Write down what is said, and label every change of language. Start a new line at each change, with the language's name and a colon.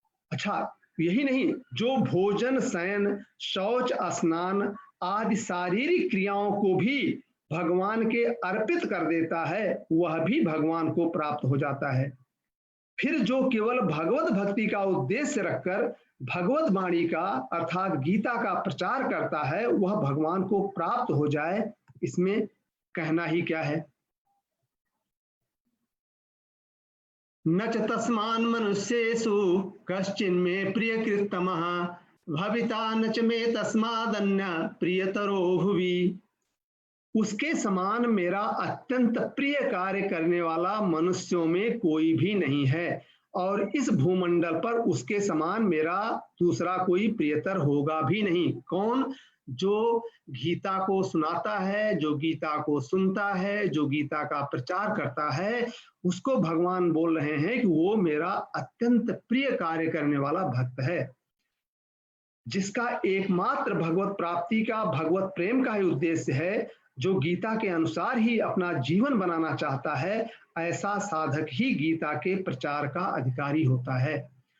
Hindi: अच्छा, यही नहीं, जो भोजन, शयन, शौच, स्नान आदि शारीरिक क्रियाओं को भी भगवान के अर्पित कर देता है वह भी भगवान को प्राप्त हो जाता है। फिर जो केवल भगवत भक्ति का उद्देश्य रखकर भगवत वाणी का अर्थात गीता का प्रचार करता है वह भगवान को प्राप्त हो जाए, इसमें कहना ही क्या है।
Sanskrit: न च तस्मान् मनुष्येषु कश्चिन्मे प्रियकृत्तमः भविता न च मे तस्मादन्य प्रियतरो भुवि।
Hindi: उसके समान मेरा अत्यंत प्रिय कार्य करने वाला मनुष्यों में कोई भी नहीं है, और इस भूमंडल पर उसके समान मेरा दूसरा कोई प्रियतर होगा भी नहीं। कौन? जो गीता को सुनाता है, जो गीता को सुनता है, जो गीता का प्रचार करता है, उसको भगवान बोल रहे हैं कि वो मेरा अत्यंत प्रिय कार्य करने वाला भक्त है, जिसका एकमात्र भगवत प्राप्ति का, भगवत प्रेम का ही उद्देश्य है, जो गीता के अनुसार ही अपना जीवन बनाना चाहता है, ऐसा साधक ही गीता के प्रचार का अधिकारी होता है।